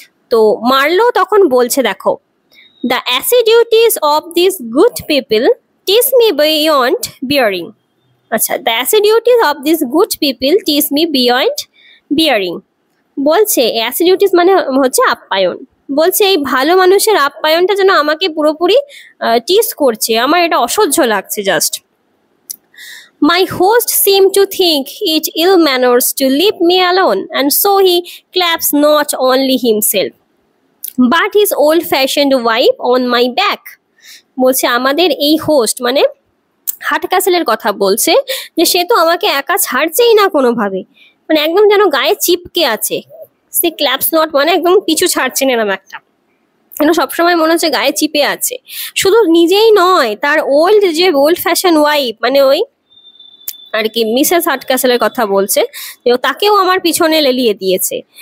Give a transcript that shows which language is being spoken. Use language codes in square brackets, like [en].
[bn] তো মার্লো তখন বলছে, দেখো, [en] The assiduities of this good people teach me beyond bearing. আচ্ছা, the assiduities of this good people teach me beyond bearing. [bn] বলছে অ্যাসিডিউটিস মানে হচ্ছে আপ্যায়ন। বলছে এই ভালো মানুষের আপ্যায়নটা যেন আমাকে পুরোপুরি টিস করছে, আমার এটা অসহ্য লাগছে just. [en] My host seemed to think it ill manners to leave me alone, and so he claps not only himself, but his old-fashioned wife on my back. [bn] বলছে আমাদের এই হোস্ট মানে হাট ক্যাসেলের কথা বলছে, যে সে তো আমাকে একা ছাড়ছেই না কোনোভাবে, মানে একদম যেন গায়ে চিপকে আছে। সে ক্ল্যাপস নট মানে একদম পিছু ছাড়ছে না, এরকম একটা, কেন সবসময় মনে হচ্ছে গায়ে চিপে আছে। শুধু নিজেই নয়, তার ওল্ড ফ্যাশন ওয়াইফ মানে ওই আর কি মিসেস হাটক্যাসেলের কথা বলছে, যে তাকেও আমার পিছনে লেলিয়ে দিয়েছে।